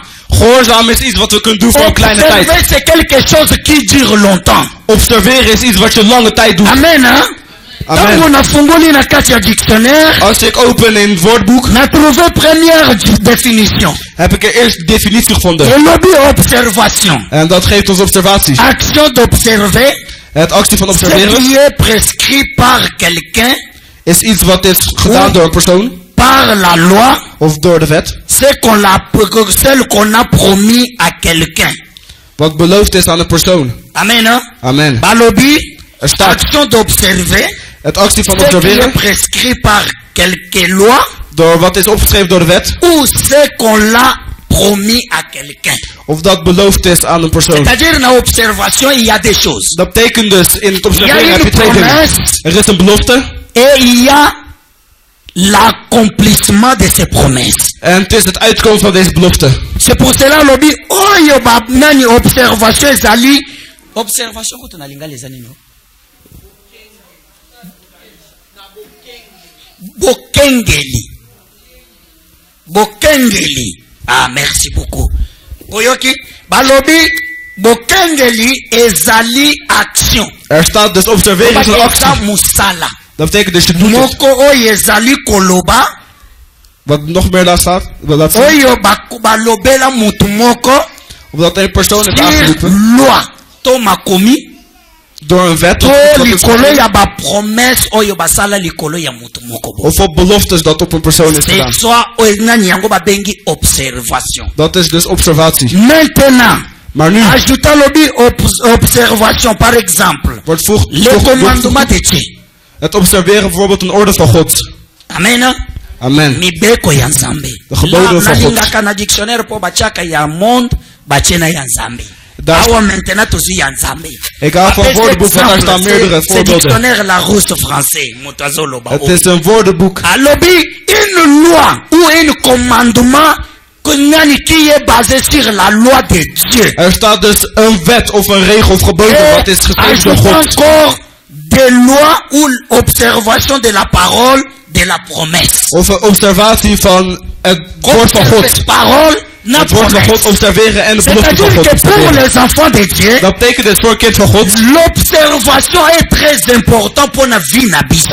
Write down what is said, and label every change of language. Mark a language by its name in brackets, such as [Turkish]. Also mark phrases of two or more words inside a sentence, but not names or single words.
[Dutch] Gehoorzaam is iets wat we kunnen doen voor een kleine tijd. [French] Observer c'est quelque chose qui dure longtemps. [Dutch] Observeren is iets wat je lange tijd doet. [French] Amen, hein? Amen. [Dutch] Als ik open in het woordboek, heb ik er eerst de definitie gevonden. En dat geeft ons observatie. [French] Action d'observer. [Dutch] Het actie van observeren. [French] Ce qui est prescrit par quelqu'un. [Dutch] Is iets wat is gedaan door een persoon. [French] Par la loi. [Dutch] Of door de wet. [French] C'est qu'on a promis à quelqu'un. [Dutch] Wat beloofd is aan een persoon. [French] Amen, hein? Amen. [Lingala] Balobi. [Dutch] Er staat. [French] Action d'observer. [Dutch] Het actie van observeren. [French] Prescrit par quelque loi. [Dutch] Door wat is opgeschreven door de wet. [French] Ou c'est qu'on l'a promis à quelqu'un. [Dutch] Of dat beloofd is aan een persoon. [French] C'est-à-dire dans l'observation il y a des choses. [Dutch] Dat betekent dus in het observeren heb je twee dingen. Er is een belofte. [French] Et il y a l'accomplissement de ces promesses. [Dutch] En het is het uitkomen van deze belofte. [French] C'est pour cela [Lingala] lobi oyo ba nani observation ezali. Observation ko tonalinga [French] les années [Lingala] no. Bokengeli. [French] Ah, merci beaucoup. [Lingala] Oyoki, balobi, bokengeli ezali action. [Dutch] Er staat dus observeren is een actie. [Lingala] Musala. [Dutch] Dat betekent dus je doet het. [Lingala] Moko oyo ezali koloba. [Dutch] Wat nog meer daar staat. [Lingala] Oyo balobela mutu moko. [Dutch] Of dat een persoon is aangeroepen. [Lingala] Loi. To makomi. [Dutch] Door een wet of op beloftes dat op een persoon is gedaan. Dat is dus observatie. Maar nu [French] observation par exemple. [Dutch] Het observeren bijvoorbeeld een orde van God. Amen. Amen. De geboden van God. Ik hou van woordenboek, want daar staan meerdere voorbeelden. Het is een woordenboek. [French] Une loi ou un commandement qui est basé sur la loi de Dieu. [Dutch] Er staat dus een wet of een regel of geboden wat is geschreven door God. [French] Encore des lois ou observation de la parole de la promesse. [Dutch] Of een observatie van het woord van God. Het woord van God observeren en de belofte van God observeren. Dat betekent dus voor een kind van God. [French] L'observation est très important pour la vie nabiso.